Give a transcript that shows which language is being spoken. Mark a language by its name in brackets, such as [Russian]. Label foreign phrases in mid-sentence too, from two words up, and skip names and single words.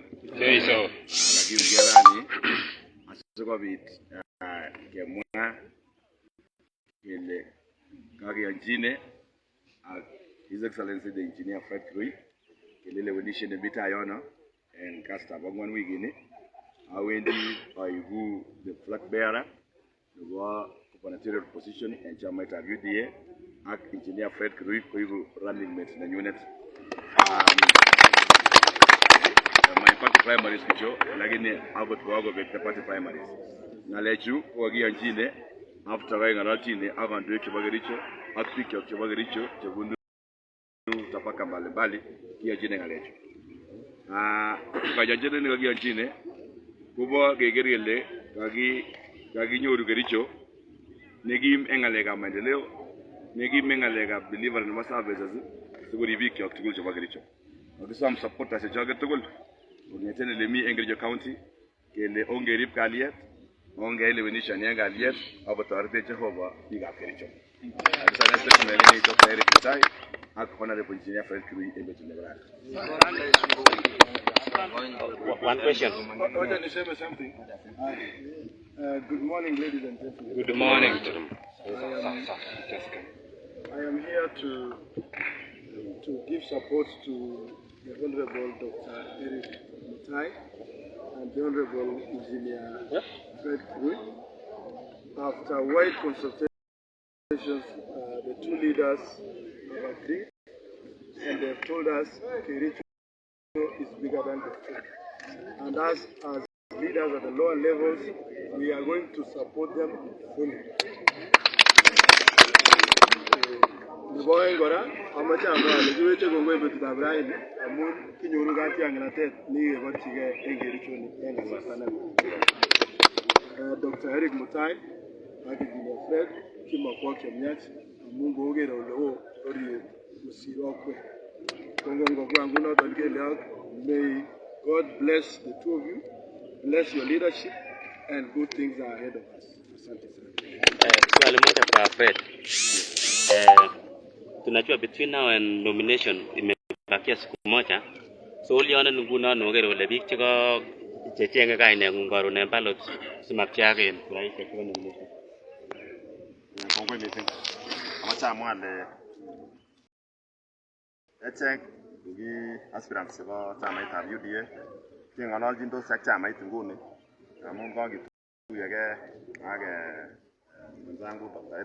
[Kalenjin] Kakiyumgei rani asikobit kemwa kele kakiyonjine ak [English] His Excellency the Engineer [Kalenjin] Fred Kirui kele lewenisiet nemi tai yono en kasitab ang'wan wikini awendi aigu [English] the flag bearer [Kalenjin] nebo [English] gubernatorial position [Kalenjin] en chamaitab UDA ak Engineer Fred Kirui koigu [English] running mate [Kalenjin] nenyunet. [English] My party primaries [Kalenjin] kicho lakini akot kokobek [English] the party primaries. [Kalenjin] Ngalechu kokakiyonjine after keng'ololchine ak kandoik chebo Kericho ak bikyok chebo Kericho chebunu [Swahili] tabaka mbalimbali [Kalenjin] kiyonjine ngalechu. Kayonjinet nekakiyonjine kobo keker kele kakinyoru Kericho nekim en ng'alekab maendeleo, nekim en ng'alekab delivery nebo services sikorib bikyok tugul chebo Kericho. Kakisom supporters chechoket tugul kong'eten ele mi en Kericho County kele ongerib kalyet, ongeyai lewenisioni en kalyet ak kotoretech Jehovah biikab Kericho. Kakisainen statement ni Dr. Eric Mutai ak Honorable Engineer Fred Kirui en betut nebo rani. [English] One question. Roger, niseme something. Good morning, ladies and gentlemen. Good morning. I am here to give support to the Honorable Dr. Eric Mutai and the Honorable Engineer Fred Kirui. After wide consultations, the two leaders have agreed and they have told us Kericho is bigger than the state. And as leaders at the lower levels, we are going to support them fully. [Kalenjin] Ngora amache amwale kiweche kongoi betutab raini amun kinyoru katiang'natet nekikeborchigei en Kericho en kasarta neo. Dr. Eric Mutai ak Engineer Fred kimakwok chemiach amun koker ole oo oriet kosir okwek. Kongongobwa ngunoton kele ak may God bless the two of you, bless your leadership, and good things are ahead of us. [Swahili] Asante sana. Swali moja kwa Fred. Tunajua [English] between now and nomination [Swahili] imebakia siku moja. [Kalenjin] So uliona nguno nogere ole biik cheko chechenge kaineng'ung karon en ballot simapcheaken kuraishek chebo nomination. Kongoi mising. Amache amwa ale echek ki aspirants chebo chamaitab UDA keng'ololjindos ak chamait nguni amun kakituyegei ak mwenzangu Dr.